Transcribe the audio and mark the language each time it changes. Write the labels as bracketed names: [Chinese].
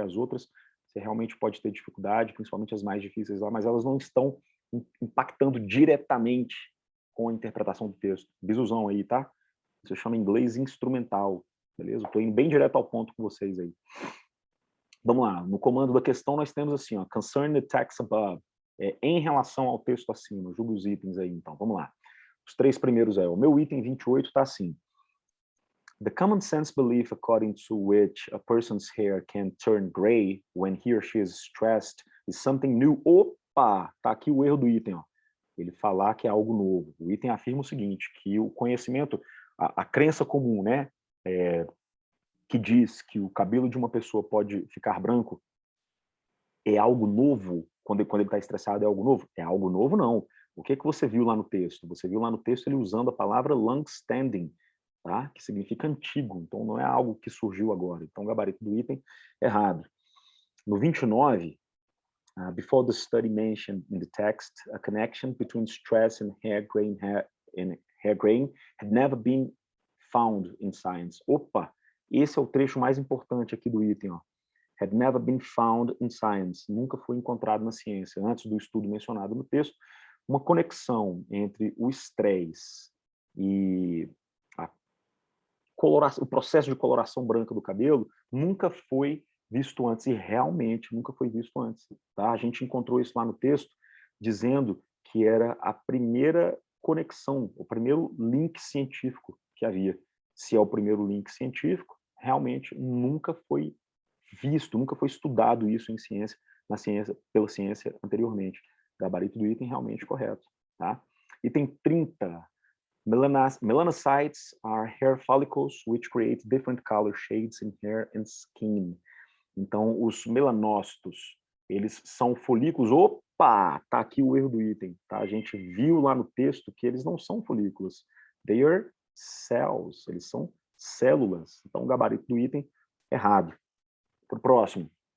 [Portuguese] As outras, você realmente pode ter dificuldade, principalmente as mais difíceis lá, mas elas não estão impactando diretamente com a interpretação do texto. Bisusão aí, tá? Isso chama em inglês instrumental, beleza? Estou indo bem direto ao ponto com vocês aí. Vamos lá, no comando da questão nós temos assim, ó, [English] concern the text above, [Portuguese] em relação ao texto acima, julga os itens aí, então, vamos lá. Os 3 primeiros o meu item 28 está assim, [English] the common sense belief according to which a person's hair can turn gray when he or she is stressed is something new. [Portuguese] Opa, tá aqui o erro do item, ó. Ele falar que é algo novo. O item afirma o seguinte, que o conhecimento, a crença comum, né, que diz que o cabelo de uma pessoa pode ficar branco, é algo novo, quando ele está estressado é algo novo? É algo novo, não. O que você viu lá no texto? Você viu lá no texto ele usando a palavra long-standing, tá? Que significa antigo, então não é algo que surgiu agora. Então o gabarito do item, errado. No 29, [English] before the study mentioned in the text, a connection between stress and hair graying had never been found in science. [Portuguese] Opa, esse é o trecho mais importante aqui do item, ó. [English] Had never been found in science. [Portuguese] Nunca foi encontrado na ciência. Antes do estudo mencionado no texto, uma conexão entre o estresse e o processo de coloração branca do cabelo nunca foi visto antes, e realmente nunca foi visto antes. Tá? A gente encontrou isso lá no texto, dizendo que era a primeira conexão, o primeiro link científico que havia. Se é o primeiro link científico, realmente nunca foi visto, nunca foi estudado isso em ciência, pela ciência anteriormente. Gabarito do item realmente correto. Tá? Item 30. [English] Melanocytes are hair follicles which create different color shades in hair and skin. [Portuguese] Então, os melanócitos, eles são folículos. Opa! Tá aqui o erro do item. Tá? A gente viu lá no texto que eles não são folículos. [English] They are cells. [Portuguese] Eles são células. Então, o gabarito do item errado. Para o próximo.